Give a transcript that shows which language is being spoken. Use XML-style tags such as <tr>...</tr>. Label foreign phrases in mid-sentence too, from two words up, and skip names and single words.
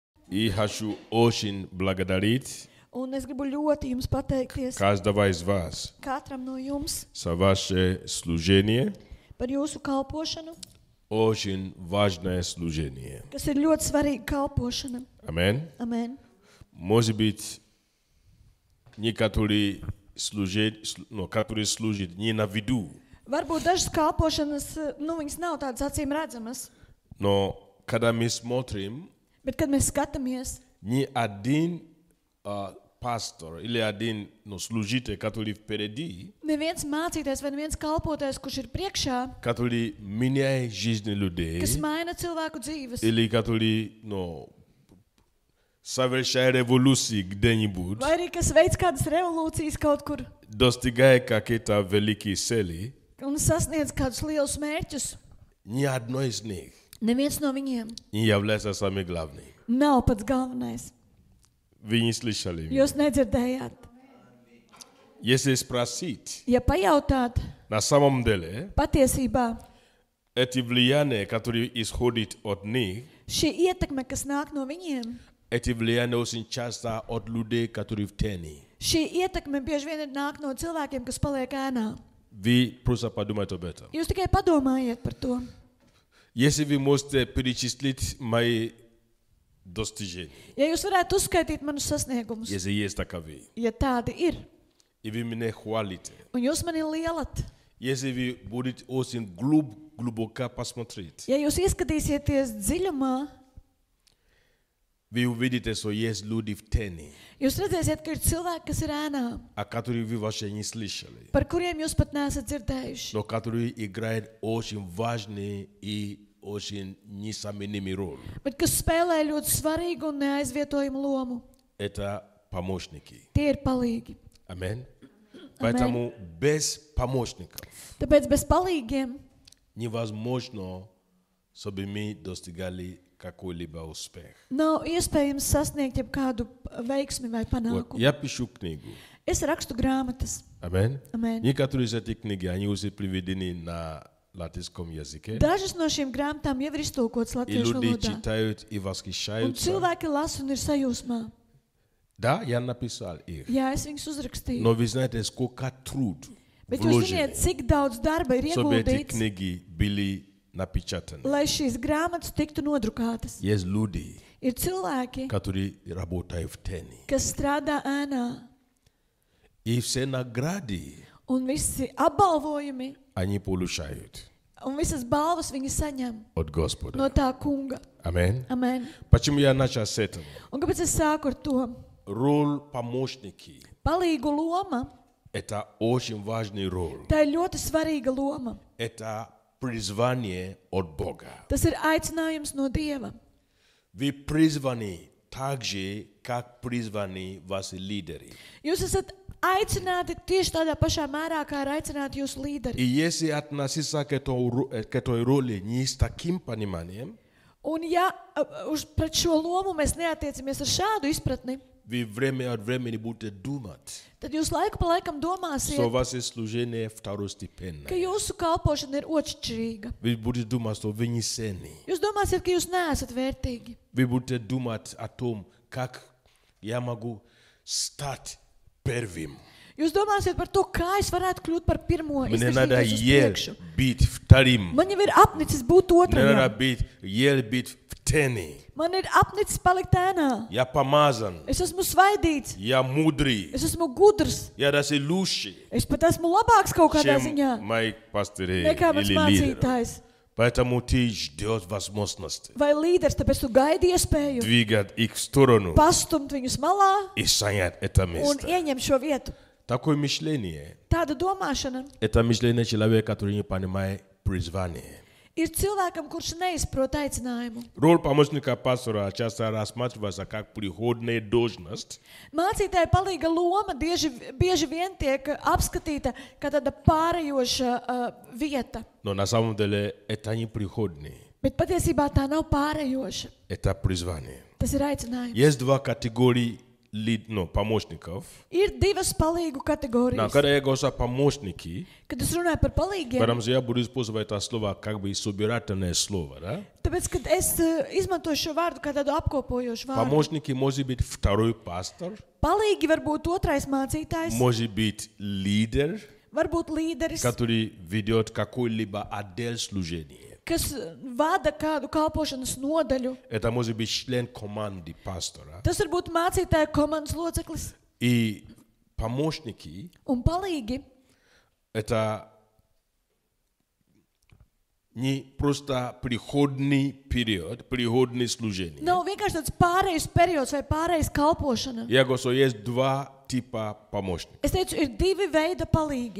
<ru>И хочу очень благодарить</ru> <lv>Un es gribu ļoti jums pateikties</lv> <ru>каждого из вас</ru> <lv>katram no jums</lv> <ru>за ваше служение.</ru> <lv>par jūsu kalpošanu,</lv> <ru>Очень важное служение.</ru> <lv>kas ir ļoti svarīga kalpošana.</lv> <ru>Аминь.</ru> <lv>Amen.</lv> <ru>Может быть, некоторые которые служат не на виду,</ru> <lv>Varbūt dažas kalpošanas, viņas nav tādas acīm redzamas,</lv> <ru>но когда мы смотрим,</ru> <lv>bet kad mēs skatāmies,</lv> <ru>ни один пастор или один служитель, который впереди,</ru> <lv>neviens mācītājs vai neviens kalpotājs, kurš ir priekšā,</lv> <ru>который меняет жизнь людей,</ru> <lv>kas maina cilvēku dzīves,</lv> <ru>или который совершает революции где-нибудь,</ru> <lv>vai arī kas veids kādas revolūcijas kaut kur</lv> <ru>достигает какие-то великие цели,</ru> <lv>un sasniedz kādus lielus mērķus,</lv> <ru>ни одно из них</ru> <lv>neviens no viņiem</lv> <ru>не является самым главным.</ru> <lv>nav pats galvenais.</lv> <ru>Вы не слышали меня?</ru> <lv>Jūs nedzirdējāt.</lv> <ru>Если спросить,</ru> <lv>Ja pajautāt,</lv> <ru>на самом деле,</ru> <lv>patiesībā</lv> <ru>эти влияния, которые исходят от них,</ru> <lv>šī ietekme, kas nāk no viņiem,</lv> <ru>эти влияния очень часто от людей, которые в тени.</ru> <lv>šī ietekme bieži vien ir nāk no cilvēkiem, kas paliek ēnā.</lv> <ru>Вы просто подумайте об этом.</ru> <lv>Jūs tikai padomājiet par to.</lv> <ru>Если вы можете перечислить мои достижения,</ru> <lv>Ja jūs varētu uzskaitīt manus sasniegumus,</lv> <ru>если есть таковые,</ru> <lv>ja tādi ir,</lv> <ru>и вы меня хвалите,</ru> <lv>un jūs mani lielat,</lv> <ru>если вы будете очень глубоко посмотреть,</ru> <lv>ja jūs ieskatīsieties dziļumā,</lv> <ru>вы увидите, что есть люди в тени,</ru> <lv>jūs redzēsiet, ka ir cilvēki, kas ir ēnā,</lv> <ru>о которых вы вообще не слышали,</ru> <lv>par kuriem jūs pat neesat dzirdējuši,</lv> <ru>но которые играют очень важный и очень незаменимый роль.</ru> <lv>bet kas spēlē ļoti svarīgu un neaizvietojumu lomu.</lv> <ru>Это помощники.</ru> <lv>Tie ir palīgi.</lv> <ru>Аминь. Поэтому без помощников</ru> <lv>Tāpēc bez palīgiem</lv> <ru>невозможно, чтобы мы достигали какой-либо успех.</ru> <lv>nav iespējams sasniegt jebkādu veiksmi vai</lv> <ru>Вот,</ru> <lv>panākumu.</lv> <ru>я пишу книгу.</ru> <lv>Es rakstu grāmatas.</lv> <ru>Аминь.</ru> <lv>Amen.</lv> <ru>Некоторые из этих книг, они уже переведены на латинском языке.</ru> <lv>Dažas no šīm grāmatām jau ir iztulkotas</lv> <ru>И</ru> <lv>latviešu</lv> <ru>люди</ru> <lv>valodā.</lv> <ru>читают и</ru> <lv>Un</lv> <ru>восхищаются.</ru> <lv>cilvēki lasa un ir sajūsmā.</lv> <ru>Да, я написал их.</ru> <lv>Jā, es viņus uzrakstīju.</lv> <ru>Но вы знаете, сколько труд</ru> <lv>Bet jūs</lv> <ru>вложено,</ru> <lv>ziniet, cik daudz darba ir</lv> <ru>чтобы эти</ru> <lv>ieguldīts,</lv> <ru>книги были напечатаны.</ru> <lv>lai šīs grāmatas tiktu nodrukātas.</lv> <ru>Есть люди,</ru> <lv>Ir cilvēki,</lv> <ru>которые работают в тени.</ru> <lv>kas strādā ēnā,</lv> <ru>И все награды</ru> <lv>un visi apbalvojumi</lv> <ru>они получают</ru> <lv>un visas balvas viņi saņem</lv> <ru>от Господа.</ru> <lv>no tā kunga.</lv> <ru>Аминь.</ru> <lv>Amen.</lv> <ru>Почему я начал с этого?</ru> <lv>Un kāpēc es sāku ar to?</lv> <ru>Роль помощники</ru> <lv>Palīgu loma, –</lv> <ru>это очень важный роль.</ru> <lv>tā ir ļoti svarīga loma.</lv> <ru>Это призвание от Бога.</ru> <lv>Tas ir aicinājums no Dieva.</lv> <ru>Вы призваны так же, как призваны ваши лидеры.</ru> <lv>Jūs esat aicināti tieši tādā pašā mērā, kā ir aicināti jūsu</lv> <ru>И</ru> <lv>līderi.</lv> <ru>если относиться к этой роли не с таким пониманием,</ru> <lv>Un ja pret šo lomu mēs neatiecamies ar šādu izpratni,</lv> <ru>вы время от времени будете думать,</ru> <lv>tad jūs laiku pa laikam</lv> <ru>что</ru> <lv>domāsiet,</lv> <ru>ваше служение</ru> <lv>ka</lv> <ru>второстепенное.</ru> <lv>jūsu kalpošana ir otršķirīga.</lv> <ru>Вы будете думать, что вы не ценны.</ru> <lv>Jūs domāsiet, ka jūs neesat vērtīgi.</lv> <ru>Вы будете думать о том, как я могу стать первым.</ru> <lv>Jūs domāsiet par to, kā es varētu kļūt par pirmo,</lv> <ru>Мне надо</ru> <lv>izvirzīties uz ел priekšu.</lv> <ru>быть вторым.</ru> <lv>Man jau ir apnicis būt</lv> <ru>Мне надо</ru> <lv>otrajam.</lv> <ru>ел быть в тени.</ru> <lv>Man ir apnicis palikt ēnā.</lv> <ru>Я помазан.</ru> <lv>Es esmu svaidīts.</lv> <ru>Я мудрый.</ru> <lv>Es esmu gudrs.</lv> <ru>Я даже лучше,</ru> <lv>Es pat esmu labāks kaut kādā</lv> <ru>чем</ru> <lv>ziņā</lv> <ru>мои пастыры</ru> <lv>nekā mans</lv> <ru>или лидеры.</ru> <lv>mācītājs</lv> <ru>Поэтому ты ждешь возможности</ru> <lv>vai līderis, tāpēc tu gaidi iespēju</lv> <ru>двигать их в сторону</ru> <lv>pastumt viņus malā</lv> <ru>и занять это</ru> <lv>un</lv> <ru>место.</ru> <lv>ieņemt šo vietu.</lv> <ru>Такое мышление</ru> <lv>Tāda domāšana –</lv> <ru>это мышление человека, который не понимает призвание.</ru> <lv>ir cilvēkam, kurš neizprot aicinājumu.</lv> <ru>Роль помощника пастора часто рассматривается как приходная должность,</ru> <lv>Mācītāja palīga loma bieži vien tiek apskatīta kā tāda pārējoša vieta,</lv> <ru>но на самом деле это не приходный,</ru> <lv>bet patiesībā tā nav pārējoša.</lv> <ru>это призвание.</ru> <lv>Tas ir aicinājums.</lv> <ru>Есть два категории помощников.</ru> <lv>Ir divas palīgu kategorijas.</lv> <ru>Когда я говорю о помощники,</ru> <lv>Kad es runāju par palīgiem,</lv> <ru>потому что я буду использовать это слово как бы собирательное слово, да?</ru> <lv>tāpēc, kad es izmantoju šo vārdu kā tādu apkopojošu vārdu,</lv> <ru>Помощники может быть второй пастор,</ru> <lv>palīgi var būt otrais mācītājs,</lv> <ru>может быть лидер,</ru> <lv>varbūt līderis,</lv> <ru>который ведет какой-либо отдел служения.</ru> <lv>kas vada kādu kalpošanas nodaļu.</lv> <ru>Это может быть член команды пастора.</ru> <lv>Tas var būt mācītāja komandas loceklis</lv> <ru>И помощники</ru> <lv>un palīgi.</lv> <ru>это не просто приходный период, приходное служение.</ru> <lv>Nav vienkārši tāds pārējais periods vai pārējais kalpošana.</lv> <ru>Я говорю, что есть два типа помощников.</ru> <lv>Es teicu, ir divi veidi palīgi.</lv>